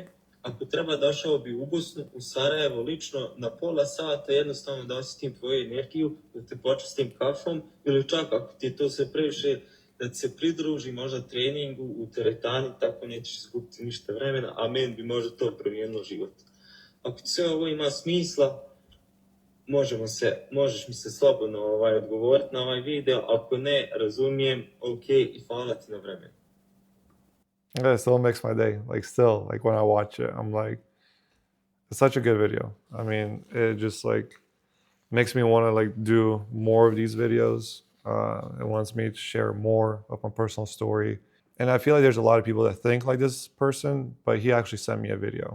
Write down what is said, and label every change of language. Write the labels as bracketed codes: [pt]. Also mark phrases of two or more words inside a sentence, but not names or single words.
[bs] Ako treba, došao bi u Bosnu, u Sarajevo, lično na pola sata, jednostavno da osjetim tvoju energiju, da te počastim kafom, ili čak ako ti je to sve previše, da ti se pridruži možda treningu u teretani, tako nećeš izgubiti ništa vremena, a meni bi možda to promijenilo život. Ako ti sve ovo ima smisla, možeš mi se slobodno odgovoriti na ovaj video, ako ne, razumijem, ok, i hvala ti na vremenu. [en] Yeah, it still makes my day. Like still, like when I watch it, I'm like, it's such a good video. I mean, it just like makes me want to like do more of these videos. It wants me to share more of my personal story. And I feel like there's a lot of people that think like this person, but he actually sent me a video.